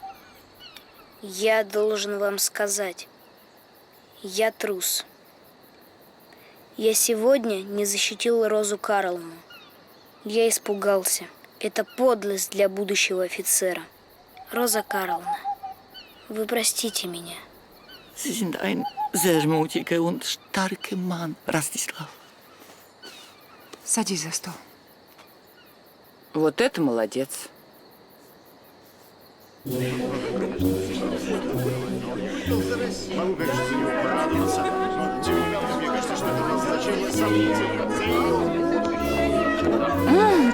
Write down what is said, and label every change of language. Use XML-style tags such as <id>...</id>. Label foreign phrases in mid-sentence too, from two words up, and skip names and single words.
<ru>Я должен вам сказать. Я трус. Я сегодня не защитил Розу Карловну. Я испугался. Это подлость для будущего офицера. Роза Карловна, вы простите меня.</ru> <de>Sie sind ein sehr mutiger und starker Mann,</de> <ru>Ростислав. Садись за стол. Вот это молодец. Могу, конечно, за него порадоваться, но тем не менее, мне кажется, что это назначение события.</ru>